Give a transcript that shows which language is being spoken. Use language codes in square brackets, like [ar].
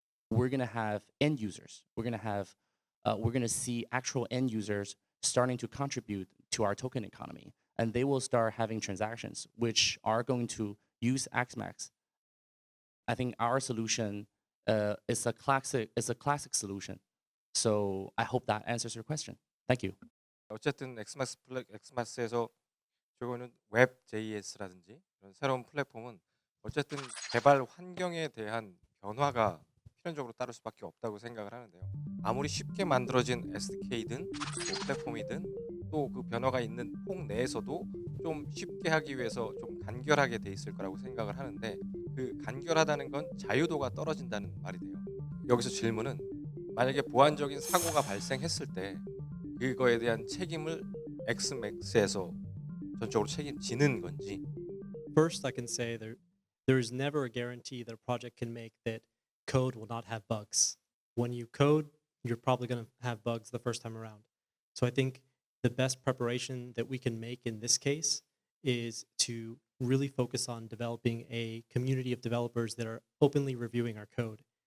[en] We're gonna have end users. We're gonna see actual end users starting to contribute to our token economy, and they will start having transactions which are going to use XMAX. I think our solution is a classic solution. So I hope that answers your question. Thank you. [ko] 어쨌든 엑스맥스에서 저거는 웹 JS라든지 이런 새로운 플랫폼은 어쨌든 개발 환경에 대한 변화가 필연적으로 따를 수밖에 없다고 생각을 하는데요. 아무리 쉽게 만들어진 SDK든 플랫폼이든 또 그 변화가 있는 폼 내에서도 좀 쉽게 하기 위해서 좀 간결하게 돼 있을 거라고 생각을 하는데 그 간결하다는 건 자유도가 떨어진다는 말이 돼요. 여기서 질문은 만약에 보안적인 사고가 발생했을 때 그거에 대한 책임을 엑스맥스에서 전적으로 책임지는 건지. [en] First, I can say there is never a guarantee that a project can make that code will not have bugs. When you code, you're probably going to have bugs the first time around. So I think the best preparation that we can make in this case is to really focus on developing a community of developers that are openly reviewing our code.